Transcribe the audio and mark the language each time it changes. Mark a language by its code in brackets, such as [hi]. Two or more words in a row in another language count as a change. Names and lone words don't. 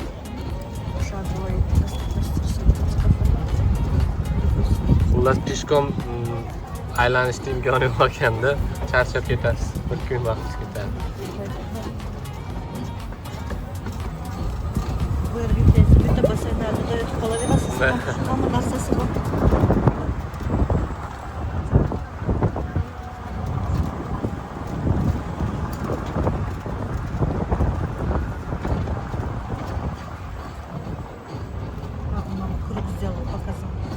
[ru] Шаговый, [uz] Xullas peshkom aylanishga imkoni yo'q ekanda, charchab ketasiz. Bir kun vaqt ketadi. [ru] Вы видите, [uz] bitta basseynda dodayotib qolaverasiz. Hamma narsasi bor. [ru] Круг сделал, показал.